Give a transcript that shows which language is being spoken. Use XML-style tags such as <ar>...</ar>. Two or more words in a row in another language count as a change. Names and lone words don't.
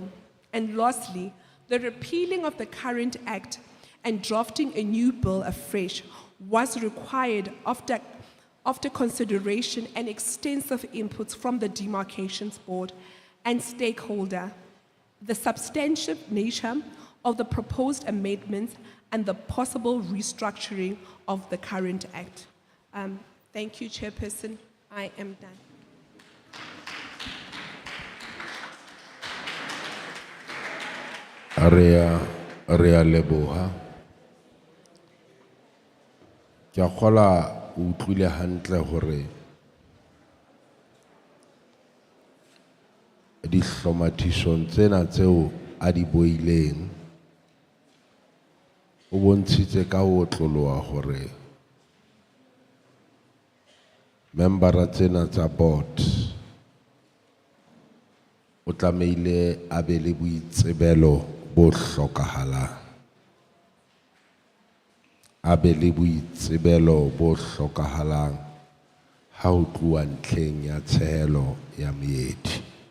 <en>And lastly, the repealing of the current act and drafting a new bill afresh was required after consideration and extensive inputs from the Demarcations Board and stakeholder, the substantive nature of the proposed amendments and the possible restructuring of the current act. Thank you, Chairperson. I am done.</en> <st>Area leboha. Ke a kgola o utlwile hantle hore dihlomathisong tsena tseo a di boileng o bontshitse ka ho tloloha hore membera tsena tsa board o tlameile a be le boitsebelo bo hlokahalang, a be le boitsebelo bo hlokahalang ha ho tluwa ntlheng ya tshehelo ya meedi.</st>